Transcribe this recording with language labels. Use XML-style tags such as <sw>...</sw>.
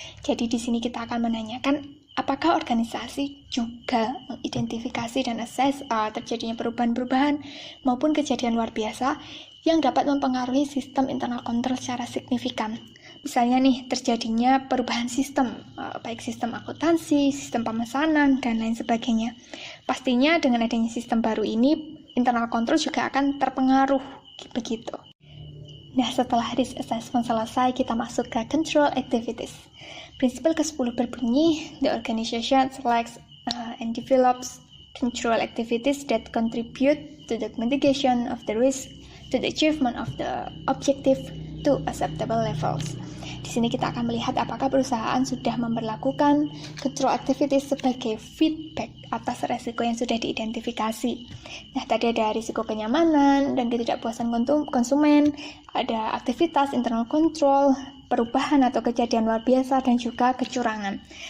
<id>Jadi di sini kita akan menanyakan apakah organisasi juga mengidentifikasi dan assess terjadinya perubahan-perubahan maupun kejadian luar biasa yang dapat mempengaruhi sistem internal control secara signifikan. Misalnya nih, terjadinya perubahan sistem, baik sistem akuntansi, sistem pemesanan, dan lain sebagainya. Pastinya dengan adanya sistem baru ini, internal control juga akan terpengaruh, begitu. Nah, setelah risk assessment selesai, kita masuk ke control activities. Prinsipal ke-10 berbunyi,</id> <en>the organization selects and develops control activities that contribute to the mitigation of the risk to the achievement of the objective to acceptable levels.</en> <id>Di sini kita akan melihat apakah perusahaan sudah memperlakukan control activities sebagai feedback atas risiko yang sudah diidentifikasi. Nah, tadi ada risiko kenyamanan dan ketidakpuasan konsumen, ada aktivitas internal control, perubahan atau kejadian luar biasa, dan juga kecurangan.</id>